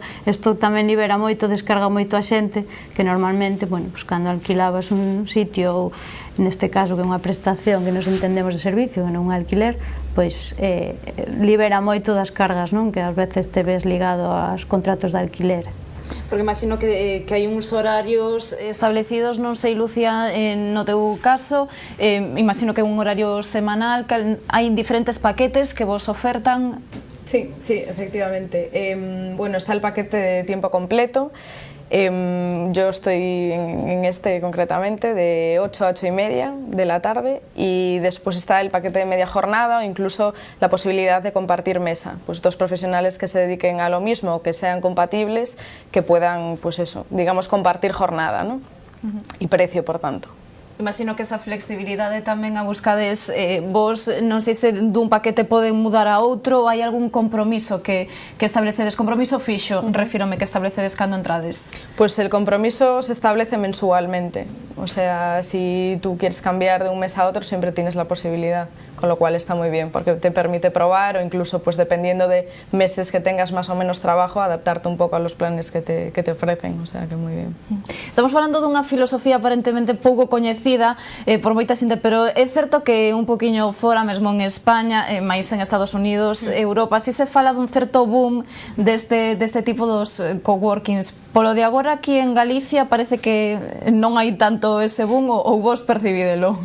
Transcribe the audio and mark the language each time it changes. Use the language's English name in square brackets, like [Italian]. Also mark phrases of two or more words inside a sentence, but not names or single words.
[Galician] Isto tamén libera moito, descarga moito a xente que normalmente, bueno, pues cando alquilabas un sitio ou neste caso que é unha prestación que nos entendemos de servicio, que non é un alquiler, pois libera moito das cargas, non? Que ás veces te ves ligado aos contratos de alquiler. Porque imagino que hai uns horarios establecidos, non sei, Lucía, no teu caso, imagino que é un horario semanal, que hai diferentes paquetes que vos ofertan. [Spanish] Sí, efectivamente. Bueno, está el paquete de tiempo completo. Yo estoy en este concretamente de 8 a 8 y media de la tarde y después está el paquete de media jornada o incluso la posibilidad de compartir mesa, pues dos profesionales que se dediquen a lo mismo o que sean compatibles, que puedan, pues eso, digamos, compartir jornada, ¿no? Y precio, por tanto. [Galician] Imagino que esa flexibilidade tamén a buscades vos, non sei se dun paquete poden mudar a outro ou hai algún compromiso que establecedes, compromiso fixo, refírome, que establecedes cando entrades. [Spanish] Pues el compromiso se establece mensualmente, o sea, si tú quieres cambiar de un mes a otro siempre tienes la posibilidad, con lo cual está muy bien porque te permite probar o incluso pues dependiendo de meses que tengas más o menos trabajo adaptarte un poco a los planes que te ofrecen, o sea que muy bien. [Galician] Estamos falando dunha filosofía aparentemente pouco coñecida por moita xente, pero é certo que un poquinho fora, mesmo en España, máis en Estados Unidos, Europa, si se fala dun certo boom deste tipo dos coworkings. Polo de agora aquí en Galicia parece que non hai tanto ese boom ou vos percibídelo?